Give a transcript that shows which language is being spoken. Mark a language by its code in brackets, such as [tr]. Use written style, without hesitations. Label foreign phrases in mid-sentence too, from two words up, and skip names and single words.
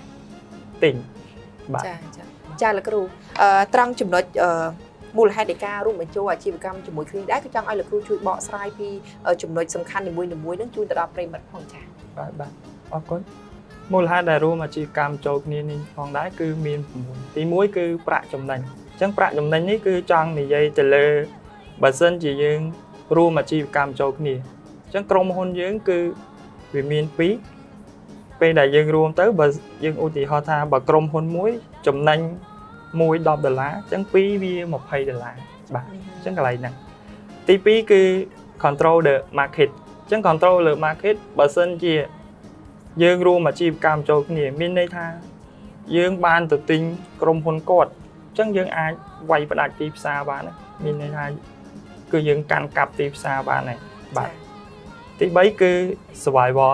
[km] ទិញបាទចាលោកគ្រូត្រង់ចំណុចមូលហេតុនៃការរួមបញ្ចូលអាជីវកម្មជាមួយគ្នាដែរគឺចង់ឲ្យលោកគ្រូជួយបកស្រាយពីចំណុចសំខាន់នីមួយៗនឹងជូនទៅដល់ប្រិយមិត្តផងចាបាទអរគុណមូលហេតុដែលរួមអាជីវកម្មចូលគ្នានេះផងដែរគឺមាន6ទី1គឺប្រាក់ចំណេញអញ្ចឹងប្រាក់ចំណេញនេះគឺចង់និយាយទៅលើបើសិនជាយើងរួមអាជីវកម្មចូលគ្នាអញ្ចឹងក្រុមហ៊ុនយើងគឺវាមាន 2ពេលដែលយើងរួមទៅបើយើងឧទាហរណ៍ថាបើក្រុមហ៊ុនមួយចំណេញ$10អញ្ចឹង2វា$20បាទអញ្ចឹងកន្លែងហ្នឹងទី2គឺ [en] control the market [km] អញ្ចឹង [en] control the market [km] បើសិនជាយើងរួមអាជីវកម្មចូលគ្នាមានន័យថាយើងបានទៅទិញក្រុមហ៊ុនគាត់អញ្ចឹងយើងអាចវាយ ផ្ដាច់ទីផ្សារបានមានន័យថាគឺយើងកាន់កាប់ទីផ្សារបានហើយបាទទី3គឺ survival